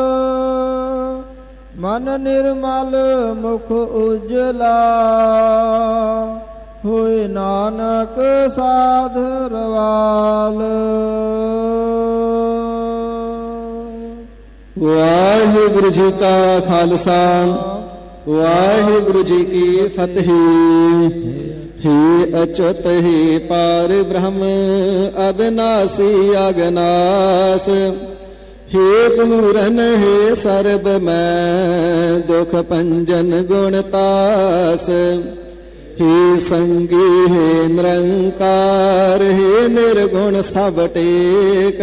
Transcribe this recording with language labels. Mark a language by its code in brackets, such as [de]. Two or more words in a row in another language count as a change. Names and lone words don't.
[pa] ਮਨ ਨਿਰਮਲ ਮੁਖ ਉਜਲਾ ਹੋਏ ਨਾਨਕ ਸਾਧ ਰਵਾਲ। ਵਾਹਿਗੁਰੂ ਜੀ ਕਾ ਖਾਲਸਾ, ਵਾਹਿਗੁਰੂ ਜੀ ਕੀ ਫਤਿਹ। ਹੇ ਅਚੁਤ ਹੇ ਪਾਰ ਬ੍ਰਹਮ ਅਬਿਨਾਸੀ ਅਗਨਾਸ। ਹੇ ਪੂਰਨ ਹੇ ਸਰਬ ਮੈ ਦੁਖ ਭੰਜਨ ਗੁਣਤਾਸ। ਹੇ ਸੰਗੀ ਹੇ ਨਿਰੰਕਾਰ ਹੇ ਨਿਰਗੁਣ ਸਭ ਟੇਕ।